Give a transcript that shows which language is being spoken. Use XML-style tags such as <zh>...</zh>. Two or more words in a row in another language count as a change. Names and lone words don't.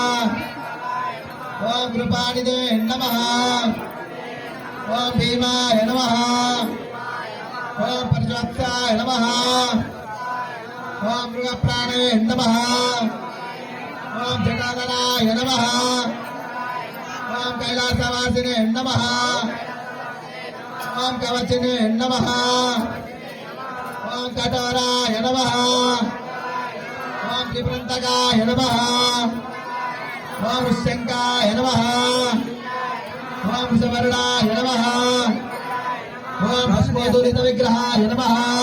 <sa>ओम कृपानिधे नमः ओम भीमाय नमः ओम प्रजोत्साय नमः ओम मृगप्राणे नमः ओम जटाधराय नमः ఓం కైలాసవాసినే నమః ఓం కవచినే నమః ఓం కఠోరాయ నమః ఓం త్రిపురంతకాయ నమః ఓం శంకాయ నమః ఓం సువర్ణాయ నమః ఓం భస్మోదూరిత విగ్రహాయ నమః</sa>